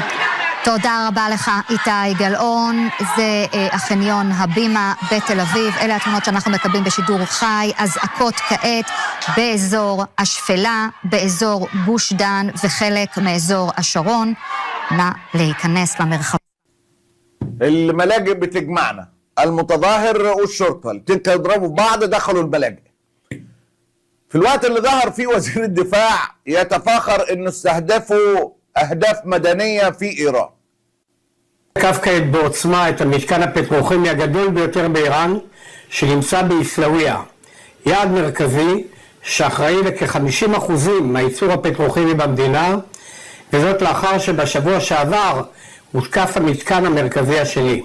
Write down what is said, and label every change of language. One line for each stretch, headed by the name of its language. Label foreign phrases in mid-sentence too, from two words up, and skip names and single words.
Hebrew: תודה רבה לך איתי גלאון. זה החניון הבימה בתל אביב. אלה התמונות שאנחנו מקבלים בשידור חי. אזעקות כעת באזור השפלה, באזור גוש דן וחלק מאזור השרון. נא להיכנס למרחב.
Arabic: الملاجئ بتجمعنا، المتظاهر والشرطة الاتنين كانوا يضربوا بعض، دخلوا الملاجئ. في الوقت اللي ظهر فيه וزיר الدفاع يتفاخر انه استهدفوا أهداف מדיניה في איראן.
Hebrew: תקף כעת בעוצמה את המתקן הפטרוכימי הגדול ביותר באיראן שנמצא באיסלאוויה, יעד מרכזי שאחראי לכ-50% מהייצור הפטרוכימי במדינה, וזאת לאחר שבשבוע שעבר הותקף המתקן המרכזי השני.